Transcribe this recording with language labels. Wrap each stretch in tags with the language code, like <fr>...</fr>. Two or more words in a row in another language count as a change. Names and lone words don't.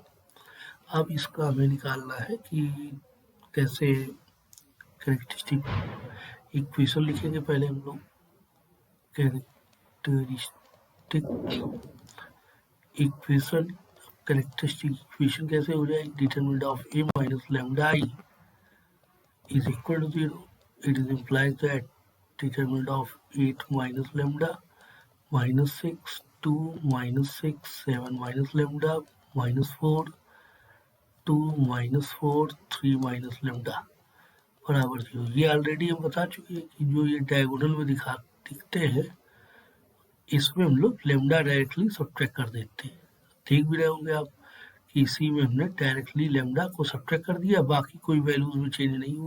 <hi>अब इसका हमें निकालना है कि कैसे</hi> <en>characteristic equation</en> <hi>लिखेंगे। पहले हम लोग</hi> <en>characteristic equation, characteristic equation</en> <hi>कैसे हो जाएगी,</hi> <en>determinant of A minus lambda I is equal to 0. It is implies that determinant of 8 minus lambda minus 6 2 minus 6 7 minus lambda minus 4 2 minus 4 3 minus lambda बराबर 0।</en> <hi>ये ऑलरेडी हम बता चुके हैं कि जो ये डायगोनल में दिखते हैं, इसमें हम लोग</hi> <en>lambda directly subtract</en> <hi>कर देते हैं। देख भी रहे होंगे आप कि इसी में हमने</hi> <en>directly lambda</en> <hi>को सब्ट्रैक्ट कर दिया, बाकी कोई वैल्यूज में चेंज नहीं हुआ।</hi>